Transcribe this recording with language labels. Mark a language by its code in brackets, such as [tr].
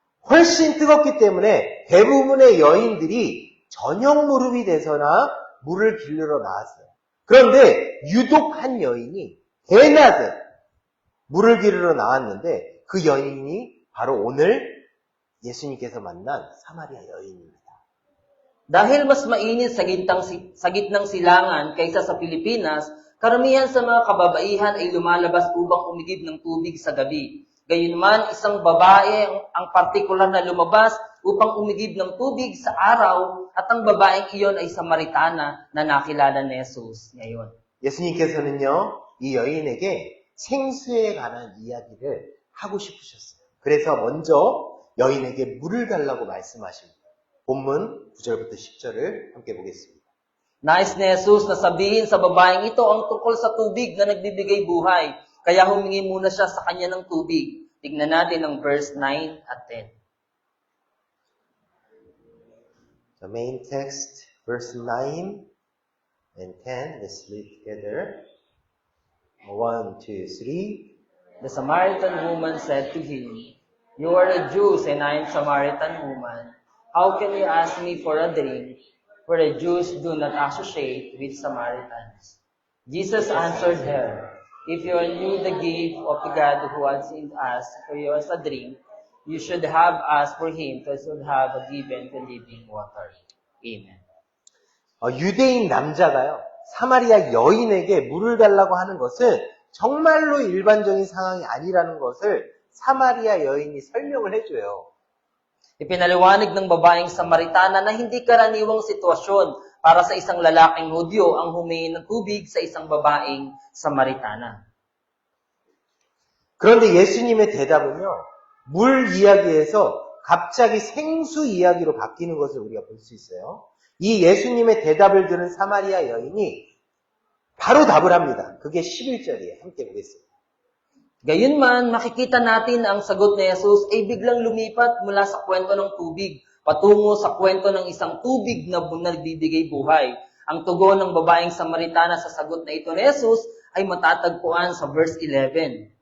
[ko] 훨씬 뜨겁기 때문에 대부분의 여인들이 저녁 무릎이 돼서나 물을 길르러 나왔어요. 그런데 유독 한 여인이 대낮에 물을 길르러 나왔는데 그 여인이 바로 오늘 예수님께서 만난 사마리아 여인입니다. [tl] Dahil mas mainit sa gitnang silangan kaysa sa Pilipinas, karamihan sa mga kababaihan ay lumalabas upang umigib ng tubig sa gabi. Gayunman, isang babae ang partikular na lumabas upang umigib ng tubig sa araw at ang babaeng iyon ay Samaritana na nakilala ni Jesus ngayon. [ko] 예수님께서는요, 이 여인에게 생수에 관한 이야기를 하고 싶으셨어요. 그래서 먼저 여인에게 물을 달라고 말씀하십니다. 본문 9절부터 10절을 함께 보겠습니다. [tl] Nais ni Jesus na sabihin sa babaeng ito ang tungkol sa tubig na nagbibigay buhay, kaya humingi muna siya sa kanya ng tubig. Tignan natin ang verse 9 at 10. [en] The main text, verse 9 and 10. Let's read together. 1, 2, 3. The Samaritan woman said to him, "You are a Jew, and I am Samaritan woman. How can you ask me for a drink? For the Jews do not associate with Samaritans." Jesus answered her, "If you knew the gift of God who has asked for you as a drink, you should have asked for him to should have given the living water." Amen. [ko] 유대인 남자가요, 사마리아 여인에게 물을 달라고 하는 것은 정말로 일반적인 상황이 아니라는 것을 사마리아 여인이 설명을 해줘요. [tl] Ipinaliwanag ng babaeng Samaritana na hindi karaniwang sitwasyon para sa isang lalaking Hudyo ang humingi ng tubig sa isang babaeng Samaritana. [ko] 그런데 예수님의 대답은요, 물 이야기에서 갑자기 생수 이야기로 바뀌는 것을 우리가 볼 수 있어요. 이 예수님의 대답을 들은 사마리아 여인이 바로 답을 합니다. 그게 11절이에요. 함께 보겠습니다. [tl] Gayunman, makikita natin na ang sagot ni Jesus ay biglang lumipat mula sa kwento ng tubig patungo sa kwento ng isang tubig na nagbibigay buhay. Ang tugon ng babaeng Samaritana sa sagot na ito ni Jesus ay matatagpuan sa verse 11.